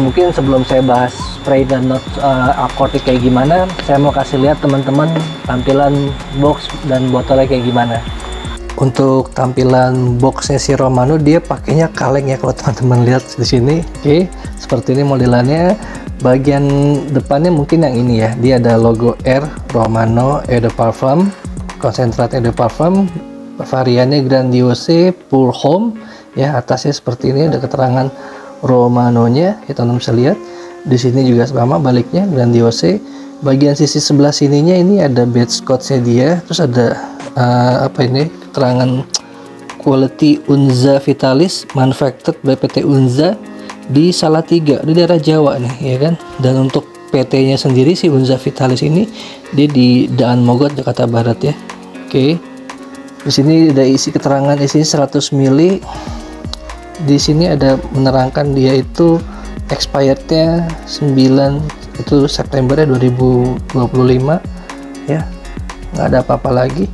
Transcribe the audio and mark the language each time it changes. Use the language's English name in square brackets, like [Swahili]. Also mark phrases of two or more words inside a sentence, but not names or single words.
[Indonesian] Mungkin sebelum saya bahas spray dan not akordik kayak gimana, saya mau kasih lihat teman-teman tampilan box dan botolnya kayak gimana. Untuk tampilan boxnya si Romano, dia pakainya kaleng ya kalau teman-teman lihat di sini. Oke, seperti ini modelannya. Bagian depannya mungkin yang ini ya, dia ada logo R Romano [French] Eau de Parfum, [Indonesian] konsentrat [French] Eau de Parfum, [Indonesian] variannya Grandiose Pour Homme ya. Atasnya seperti ini ada keterangan Romano-nya, kita bisa lihat. Di sini juga sama baliknya Grandiose. Bagian sisi sebelah sininya ini ada [English] badge code- [Indonesian] nya dia, terus ada apa ini, keterangan quality Unza Vitalis [English] manufactured by [Indonesian] PT Unza di Salatiga di daerah Jawa nih ya kan. Dan untuk PT-nya sendiri si Unza Vitalis ini dia di Daan Mogot, Jakarta Barat ya. Oke. Di sini ada isi keterangan, isinya 100 ml. Di sini ada menerangkan dia itu expirednya 9 itu September 2025 ya, nggak ada apa-apa lagi.